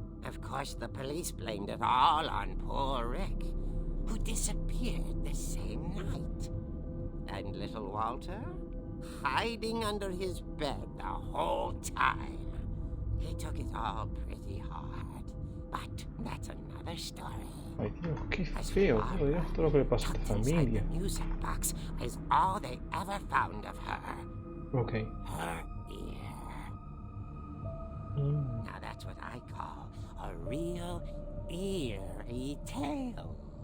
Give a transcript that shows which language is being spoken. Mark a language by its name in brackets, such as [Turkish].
[English] Of course, the police blamed it all on poor Rick, who disappeared the same night. And little Walter? Hiding under his bed the whole time. He took it all pretty hard. But that's another story. [Spanish] Ay Dios, qué feo, por Dios, todo lo que le pasó a esta familia. [English] The music box is all they ever found of her. Okay. Her ear. Now that's what I call a real eerie tale.